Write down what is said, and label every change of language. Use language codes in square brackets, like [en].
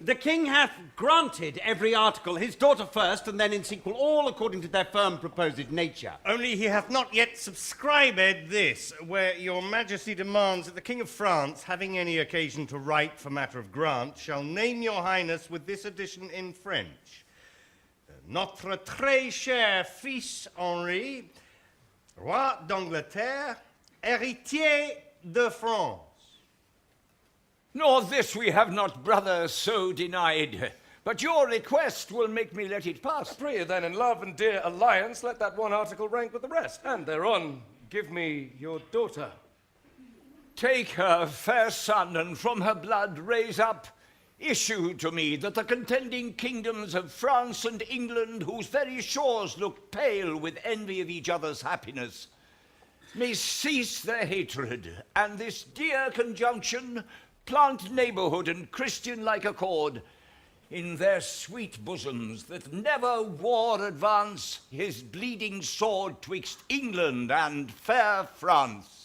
[en] The king hath granted every article, his daughter first, and then in sequel, all according to their firm proposed nature. Only he hath not yet subscribed this, where your majesty demands that the King of France, having any occasion to write for matter of grant, shall name your highness with this addition in French. [fr] Notre très cher fils Henri, roi d'Angleterre, héritier de France. [en] Nor this we have not, brother, so denied. But your request will make me let it pass. Pray you then, in love and dear alliance, let that one article rank with the rest. And thereon, give me your daughter. Take her, fair son, and from her blood raise up issue to me, that the contending kingdoms of France and England, whose very shores look pale with envy of each other's happiness, may cease their hatred, and this dear conjunction plant neighborhood and Christian-like accord in their sweet bosoms, that never war advance his bleeding sword twixt England and fair France.